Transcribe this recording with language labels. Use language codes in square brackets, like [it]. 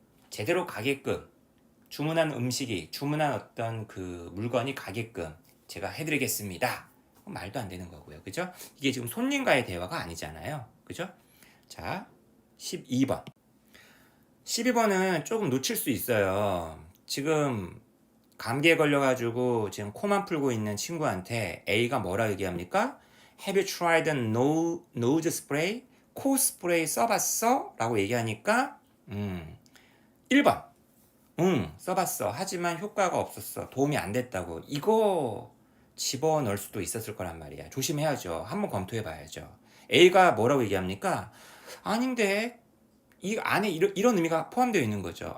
[ko] 제대로 가게끔, 주문한 음식이, 주문한 어떤 그 물건이 가게끔 제가 해드리겠습니다. 말도 안 되는 거고요. 그죠? 이게 지금 손님과의 대화가 아니잖아요. 그죠? 자, 12번. 12번은 조금 놓칠 수 있어요. 지금 감기에 걸려가지고 지금 코만 풀고 있는 친구한테 A가 뭐라 얘기합니까? [en] Have you tried nose spray? [ko] 코 스프레이 써봤어? 라고 얘기하니까 1번 써봤어. 하지만 효과가 없었어. 도움이 안 됐다고. 이거 집어넣을 수도 있었을 거란 말이야. 조심해야죠. 한번 검토해 봐야죠. A가 뭐라고 얘기합니까? 아닌데 이 안에 이런 의미가 포함되어 있는 거죠.